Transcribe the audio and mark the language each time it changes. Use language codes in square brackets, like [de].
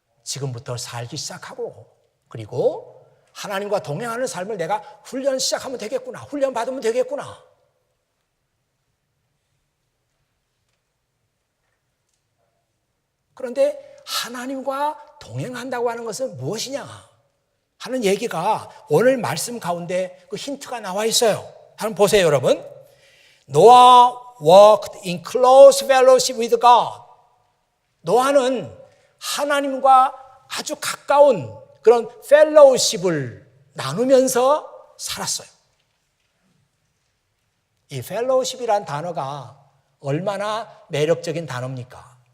[ko] 지금부터 살기 시작하고, 그리고 하나님과 동행하는 삶을 내가 훈련 시작하면 되겠구나, 훈련 받으면 되겠구나. 그런데 하나님과 동행한다고 하는 것은 무엇이냐 하는 얘기가 오늘 말씀 가운데 그 힌트가 나와 있어요. 한번 보세요, 여러분. [en] Noah walked in close fellowship with God. [ko] 노아는 하나님과 아주 가까운 그런 펠로우십을 나누면서 살았어요. 이 펠로우십이란 단어가 얼마나 매력적인 단어입니까?